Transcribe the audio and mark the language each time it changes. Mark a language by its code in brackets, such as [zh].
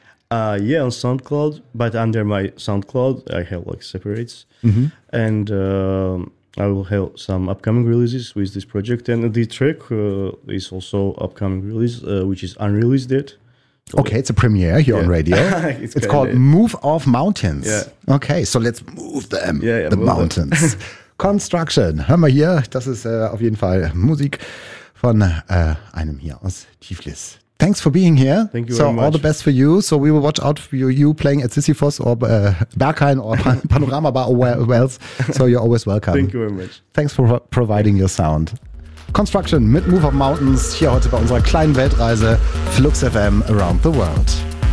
[en] On SoundCloud, but under my SoundCloud, I have like separates. And I will have some upcoming releases with this project. And the track is also upcoming release, which is unreleased yet. Okay, it's a premiere here on radio. it's called Move Off Mountains. Yeah. Okay, so let's move them, the move mountains. [de] Construction, hör mal hier, das ist auf jeden Fall Musik von einem hier aus Tiflis. [en] Thanks for being here. Thank you so very much. So all the best for you. So we will watch out for you playing at Sisyphos or Berghain or Panorama Bar or where else. So you're always welcome. Thank you very much. Thanks for providing your sound. [de] Construction mit Move of Mountains hier heute bei unserer kleinen Weltreise Flux FM Around the World.